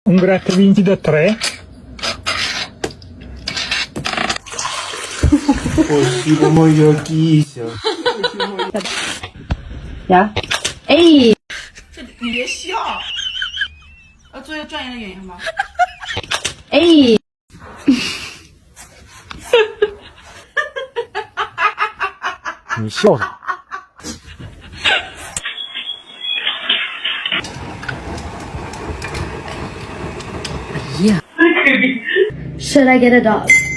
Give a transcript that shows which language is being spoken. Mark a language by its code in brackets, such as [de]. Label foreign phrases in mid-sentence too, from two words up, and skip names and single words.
[it] un gratta e vinci da 3. [ru] Спасибо, моя кися. [zh] 呀，哎，这你别笑，要做一个专业的演员吗？哎，你笑啥？ [en] Should I get a dog?